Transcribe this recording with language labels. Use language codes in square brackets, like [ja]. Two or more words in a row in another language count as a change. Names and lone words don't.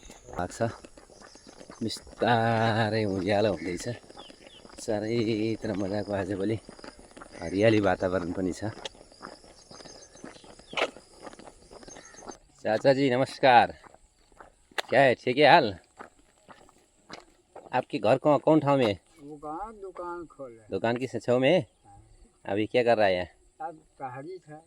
[ne] लाग्छ बिस्तारै उज्यालो हुँदैछ चारैतिर मजाको आजभोलि हरियाली वातावरण पनि छ। [hi] चाचा जी नमस्कार, क्या है ठीक है हाल? आपके घर कौन ठाव में है? दुकान खोले। दुकान किस छेव में है? अभी क्या कर रहा है? अब कहारी था।